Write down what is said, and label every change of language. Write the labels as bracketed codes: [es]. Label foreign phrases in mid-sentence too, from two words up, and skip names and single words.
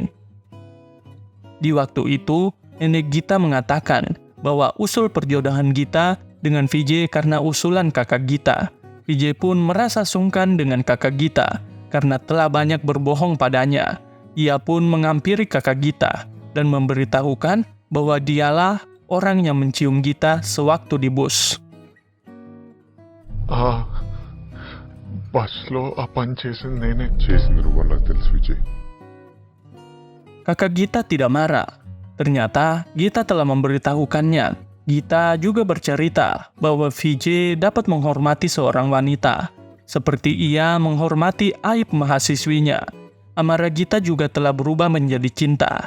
[id] Di waktu itu, nenek Gita mengatakan bahwa usul perjodohan Gita dengan Vijay karena usulan kakak Gita. Vijay pun merasa sungkan dengan kakak Gita karena telah banyak berbohong padanya. Ia pun menghampiri kakak Gita dan memberitahukan bahwa dialah orang yang mencium Gita sewaktu di bus. [te] బస్లో ఆ పని చేసింది నేనే. చేసింది నువ్వు, నాకు తెలుసు విజయ్. [id] Kakak Gita tidak marah. Ternyata Gita telah memberitahukannya. Gita juga bercerita bahwa Vijay dapat menghormati seorang wanita, seperti ia menghormati aib mahasiswinya. Amarah Gita juga telah berubah menjadi cinta.